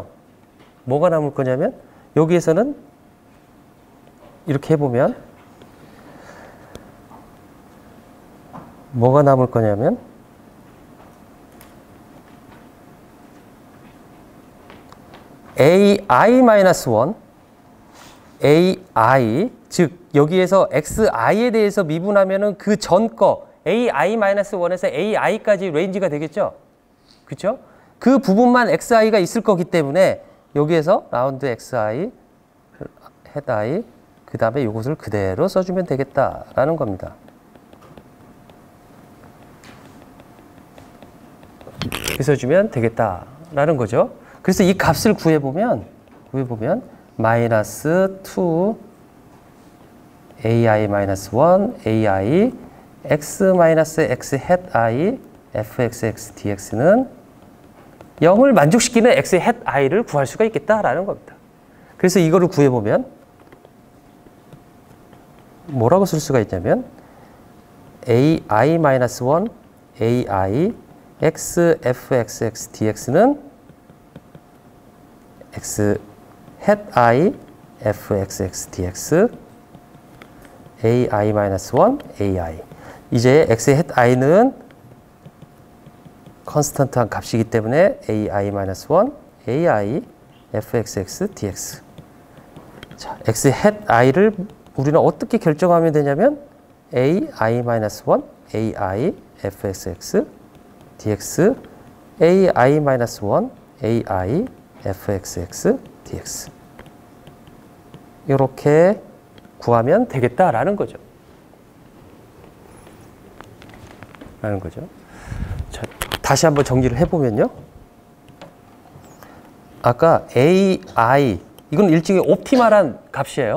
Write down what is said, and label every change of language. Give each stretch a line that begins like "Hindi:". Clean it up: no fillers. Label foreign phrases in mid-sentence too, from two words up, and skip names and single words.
Korean: 뭐가 남을 거냐면 여기에서는 이렇게 해보면 뭐가 남을 거냐면 ai-1 ai 즉 여기에서 xi에 대해서 미분하면은 그 전 거 ai-1에서 ai까지 레인지가 되겠죠? 그렇죠? 그 부분만 xi가 있을 거기 때문에 여기에서 라운드 xi, head i 그 다음에 이것을 그대로 써주면 되겠다라는 겁니다. 써주면 되겠다라는 거죠. 그래서 이 값을 구해보면 마이너스 2 ai-1 ai x-x hat i fxx dx는 0을 만족시키는 x hat i를 구할 수가 있겠다라는 겁니다. 그래서 이거를 구해보면 뭐라고 쓸 수가 있냐면 ai-1 ai x fxx dx는 x hat i fxx dx ai-1 ai 이제 x hat i는 컨스턴트한 값이기 때문에 ai-1 ai fxx dx. 자, x hat i를 우리는 어떻게 결정하면 되냐면 ai-1 ai fxx dx ai-1 ai fxx dx 이렇게 구하면 되겠다라는 거죠. 자, 다시 한번 정리를 해보면요. 아까 ai 이건 일종의 옵티멀한 값이에요.